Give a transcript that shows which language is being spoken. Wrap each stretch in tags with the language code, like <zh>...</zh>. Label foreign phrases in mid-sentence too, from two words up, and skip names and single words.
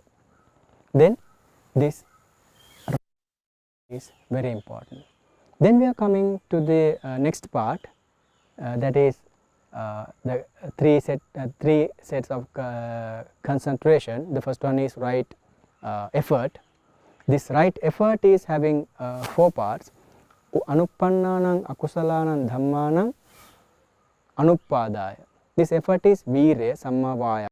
<en>Then this is very important. Then we are coming to the next part, that is the three sets of concentration. The first one is right effort. This right effort is having 4 parts.</en> <pi>Anuppannānaṁ akusalānaṁ dhammánaṁ anuppadāya.</pi> <en>This effort is virya,</en> <pi>samma vāyama.</pi>